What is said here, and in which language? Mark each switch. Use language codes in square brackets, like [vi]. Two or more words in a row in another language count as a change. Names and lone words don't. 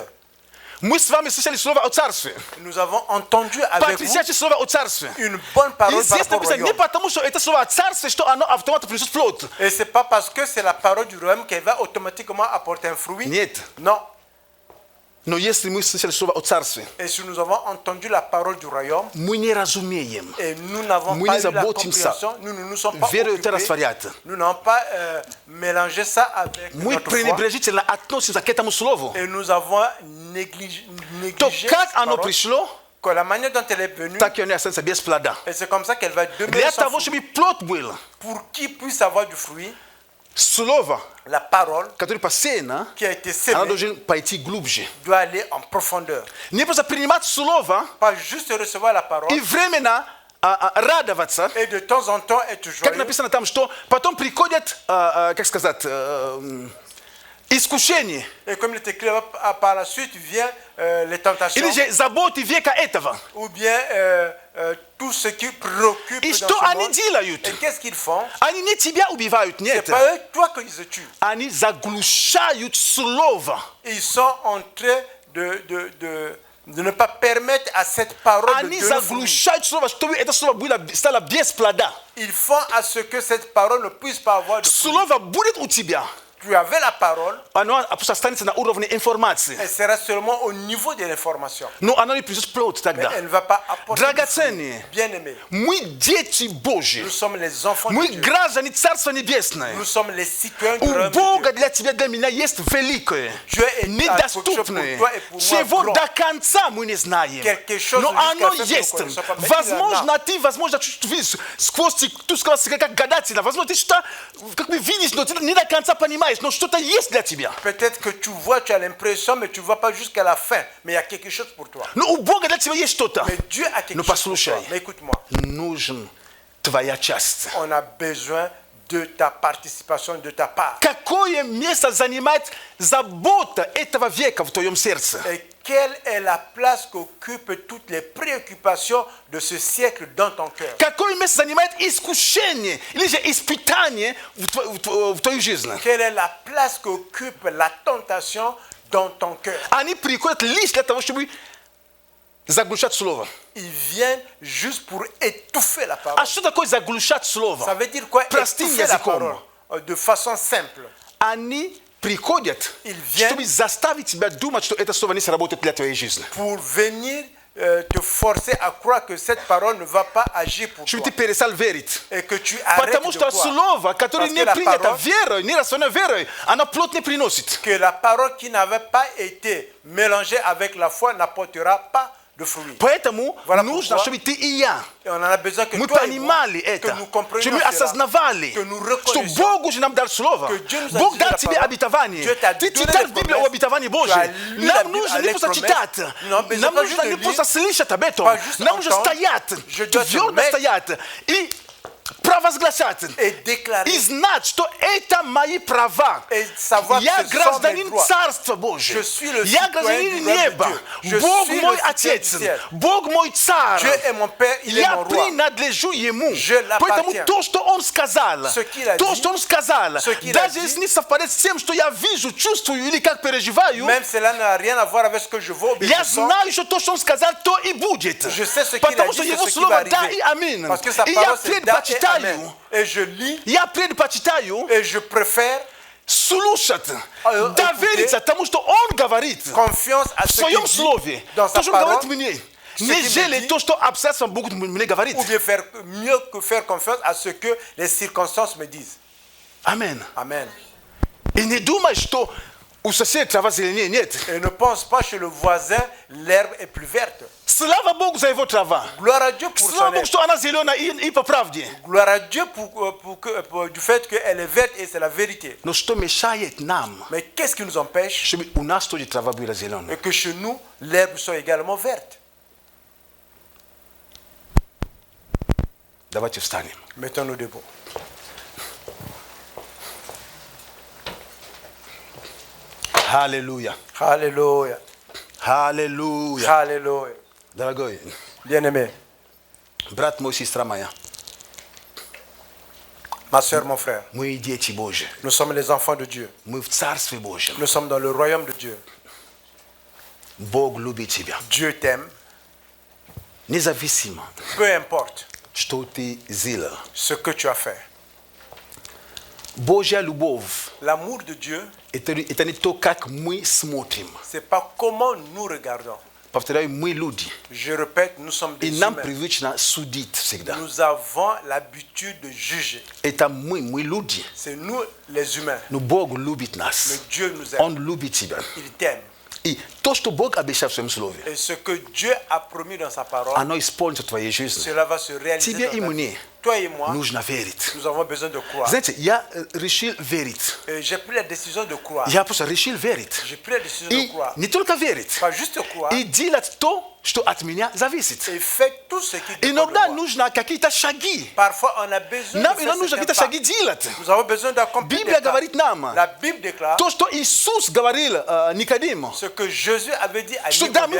[ru] Мы с вами слышали Слово о Царстве. [fr] Nous avons entendu avec vous [ru] Потрясающее Слово о Царстве. [fr] une bonne [ru] И [fr] parole par [ru] здесь [fr] rapport au [ru] написано не [fr] royaume. [ru] потому, что это Слово о Царстве, что оно автоматически принесет плод. [fr] Et ce n'est pas parce que c'est la parole du royaume qu'elle va automatiquement apporter un fruit. [ru] Нет. [fr] Non. [ru] Но если мы слышали Слово о Царстве, [fr] Et si nous avons entendu la parole du royaume [ru] мы не разумеем. [fr] et nous n'avons [ru] Мы [fr] pas [ru] не [fr] eu la [ru] заботимся [fr] compréhension, nous ne nous sommes pas [ru] верою это [fr] occupés, [ru] растворять. [fr] nous n'avons pas mélangé ça avec [ru] Мы [fr] notre foi [ru] пренебрежительно относимся к этому Слову. [fr] et nous avons [ru] То [fr] négligé [ru] как [fr] cette [ru] оно [fr] parole, [ru] пришло, [fr] que la manière dont elle est venue, [ru] так и оно останется без плода. [fr] et c'est comme ça qu'elle va demeurer [ru] Для [fr] sans [ru] того, [fr] fruit. [ru] чтобы плод был, [fr] Pour qu'il puisse avoir du fruit, [ru] Слово, [fr] la parole [ru] которое посеяно, [fr] qui a été [ru] оно [fr] sémée [ru] должно пойти глубже. [fr] doit aller en profondeur. [ru] Не просто принимать Слово [fr] Pas juste recevoir la parole [ru] и временно радоваться, [fr] et de temps en temps être [ru] как [fr] joyeux. [ru] написано там, что потом приходят, как сказать, искушения. [fr] Et comme il est écrit par la suite, vient les tentations [ru] Или же заботы века этого. [fr] ou bien tout ce qui préoccupe [ru] И [fr] dans [ru] что [fr] ce [ru] они [fr] monde. [ru] делают? [fr] Et qu'est-ce qu'ils font? [ru] Они не тебя убивают, [fr] C'est [ru] нет. [fr] pas eux, toi qu'ils se tuent. [ru] Они заглушают Слово. [fr] Ils sont en train de ne pas permettre à cette parole de [ru] Они [fr] donner fruit. [ru] заглушают Слово, чтобы это Слово стало без плода. [fr] Ils font à ce que cette parole ne puisse pas avoir de fruit. [ru] Слово будет у тебя. [fr] Tu avais la parole, [ru] Оно просто останется на уровне информации. [fr] elle sera seulement au niveau de l'information. [ru] Но оно не принесет плод [fr] Mais [ru] тогда. [fr] elle ne va pas apporter de fruit. [ru] Драгоценные. [fr] Bien-aimés, [ru] Мы дети Божьи. [fr] nous sommes les enfants [ru] Мы [fr] de Dieu. [ru] граждане Царства Небесное. [fr] Nous sommes les citoyens du [ru] У [fr] royaume de [ru] Бога [fr] Dieu. [ru] для тебя, для меня есть великое, [fr] Dieu est [ru] недоступное, [fr] pour toi et pour moi [ru] чего [fr] grand. [ru] до конца мы не знаем. [fr] Quelque chose [ru] Но [fr] jusqu'à [ru] оно [fr] la fin que nous [ru] есть. [fr] connaissons pas. Mais [ru] Возможно, ты, возможно, чуть видишь сквозь ту сказал, как гадатель. Возможно, ты что-то как бы видишь, но ты не до конца понимаешь, но что-то есть для тебя. [fr] Peut-être que tu vois, tu as l'impression, mais tu ne vois pas jusqu'à la fin. Mais il y a quelque chose pour toi. [ru] Но у Бога для тебя есть что-то. [fr] Mais Dieu a quelque [ru] Ну [fr] chose pour [ru] послушай, [fr] toi. Mais écoute-moi, [ru] нужен твоя часть. [fr] on a besoin de ta participation, de ta part. [ru] Какое место занимает забота этого века в твоем сердце? [fr] Et quelle est la place qu'occupent toutes les préoccupations de ce siècle dans ton cœur? [ru] Какое место занимает искушение или же испытание в твою жизнь? [fr] Quelle est la place qu'occupe la tentation dans ton cœur? [ru] Они приходят лишь для того, чтобы заглушать слово. [fr] Ils viennent juste pour étouffer la parole. [ru] А что такое заглушать [fr] Ça [ru] слово? [fr] veut dire quoi? [ru] Простым [fr] Étouffer la [ru] языком. [fr] parole de façon simple. [ru] Они приходят, [fr] Ils viennent [ru] чтобы заставить тебя думать, что это слово не сработает для твоей жизни. [fr] pour venir te forcer à croire que cette parole ne va pas agir pour [ru] Чтобы [fr] toi [ru] ты перестал верить. [fr] et que tu arrêtes [ru] Потому [fr] de [ru] что [fr] croire. [ru] слово, которое [fr] Parce [ru] не [fr] que la [ru] принято [fr] parole, [ru] верой, не растворено верой, оно плод не приносит. [fr] que la parole qui n'avait pas été mélangée avec la foi n'apportera pas de fruits. [ru] Поэтому [fr] Voilà [ru] нужно, [fr] pourquoi. [ru] чтобы ты и я, [fr] Et on en a besoin que [ru] мы [fr] toi et moi, [ru] понимали [fr] que [ru] это, [fr] nous [ru] что [fr] comprenions [ru] мы [fr] cela, [ru] осознавали, [fr] que nous [ru] что [fr] reconnaissions [ru] Бог уже нам дал слово. [fr] que Dieu nous a [ru] Бог [fr] dit [ru] дал [fr] la [ru] тебе [fr] parole. [ru] обетование. [fr] Dieu t'a [ru] Ты [fr] donné [ru] читал [fr] les [ru] Библию [fr] promesses. [ru] об обетовании [fr] Tu [ru] Божьем. [fr] as lu la [ru] Нам [fr] Bible [ru] нужно не [fr] avec [ru] просто [fr] promesses. [ru] читать. [fr] Non, mais [ru] Нам [fr] pas [ru] нужно [fr] juste [ru] не [fr] lire, [ru] просто слышать об этом. [fr] pas juste [ru] Нам нужно [fr] entendre. [ru] стоять, [fr] Je dois te [ru] твердо [fr] mettre [ru] стоять и провозглашать. [fr] et déclarer [ru] И знать, что это мои права. [fr] et savoir [ru] Я [fr] que ce sont mes [ru] гражданин [fr] droits. [ru] Царства Божьего. [fr] Je suis le [ru] Я [fr] citoyen [ru] гражданин [fr] du royaume de [ru] неба. [fr] Dieu. Je [ru] Бог [fr] suis [ru] мой [fr] le citoyen [ru] Отец. [fr] du ciel. [ru] Бог мой Царь. [fr] Dieu est mon Père, il est [ru] Я [fr] mon roi. [ru] принадлежу Ему. [fr] Je [ru] Поэтому [fr] l'appartiens. [ru] то, что Он сказал, [fr] Ce qu'il a [ru] то, [fr] dit, [ru] что Он сказал, [fr] ce qu'il a [ru] даже [fr] dit, [ru] если не совпадает с тем, что я вижу, чувствую или как переживаю, [fr] Même cela n'a rien à voir avec ce que je vois ou bien [ru] я [fr] je sens. [ru] знаю, что то, что Он сказал, то и будет. [fr] Je sais ce qu'il a [ru] Потому [fr] dit, [ru] что [fr] c'est [ru] Его [fr] ce qui va [ru] Слово да [fr] arriver. [ru] и аминь. [fr] Parce que sa [ru] И я [fr] parole c'est da et amen. [ru] предпочитаю, [fr] Et je lis [ru] я предпочитаю [fr] et je préfère [ru] слушать, [fr] écoutez, [ru] довериться тому, что Он говорит [fr] confiance à [ru] в [fr] ce [ru] своем [fr] qu'il dit [ru] слове, [fr] dans [ru] то, [fr] sa [ru] что Он говорит [fr] parole, [ru] мне, [fr] ce qu'il me [ru] нежели [fr] dit, [ru] то, что обстоятельства будут мне говорить. [fr] ou bien faire mieux que faire confiance à ce que les circonstances me disent. [ru] Аминь. [fr] Amen. [ru] И не думай, что у соседа трава зеленее. Нет. [fr] Et ne pense pas chez le voisin, l'herbe est plus verte. [ru] Слава Богу за его трава. [fr] Gloire à Dieu pour [ru] Слава [fr] son [ru] Богу, [fr] herbe. [ru] что она зеленая и по правде. [fr] Gloire à Dieu du fait qu'elle est verte et c'est la vérité. [ru] Но что мешает нам, [fr] Mais qu'est-ce qui nous empêche [ru] чтобы у нас тоже трава была зеленая? [fr] et que chez nous, l'herbe soit également verte? [ru] Давайте встанем. [fr] Mettons-nous debout. [ru] Аллилуйя. [fr] Alléluia. [ru] Аллилуйя. [fr] Alléluia. [ru] Дорогой, [fr] Bien-aimé, [ru] брат мой, сестра моя, [fr] ma soeur, mon frère, [ru] мы дети Божьи. [fr] nous sommes les enfants de Dieu. [ru] Мы в Царстве Божьем. [fr] Nous sommes dans le royaume de Dieu. [ru] Бог любит тебя. [fr] Dieu t'aime, [ru] Независимо, [fr] peu importe [ru] что ты сделал. [fr] ce que tu as fait. [ru] Божья любовь [fr] L'amour de Dieu, [ru] это не то, как мы смотрим. [fr] c'est pas comment nous regardons. [ru] Повторяю, мы люди. [fr] Je répète, nous sommes [ru] И [fr] des [ru] нам [fr] humains. [ru] привычно судить всегда. [fr] Nous avons l'habitude de juger. [ru] Это мы люди. [fr] C'est nous les humains. [ru] Но Бог любит [fr] Mais [ru] нас. [fr] Dieu nous aime. [ru] Он любит тебя. [fr] Il t'aime. [ru] И то, что Бог обещал в своем слове, [fr] Et ce que Dieu a promis dans sa parole, [ru] оно исполнится в твоей жизни. [fr] cela va se réaliser [ru] Тебе [fr] dans [ru] и [fr] ta vie. [ru] мне [fr] Toi et moi, [ru] нужно верить. [fr] nous avons besoin de croire. [ru] Знаете, я решил верить. [fr] Et j'ai pris la décision de croire. [ru] Я просто решил верить. [fr] J'ai pris la décision de [ru] И [fr] croire. [ru] не только верить. [fr] Pas juste croire. [ru] И делать то, что от меня зависит. [fr] Et fais tout ce qui dépend [ru] Иногда [fr] de moi. [ru] нужно какие-то шаги. [fr] Parfois, on a besoin [ru] Нам [fr] de [ru] иногда [fr] faire [ru] нужно какие-то [fr] certains [ru] шаги [fr] pas. [ru] делать. [fr] Nous avons besoin d'accomplir [ru] Библия [fr] des pas. [ru] говорит нам, [fr] La Bible déclare [ru] то, что Иисус говорил Никодиму, [fr] ce que Jésus avait dit à [ru] что да, мы в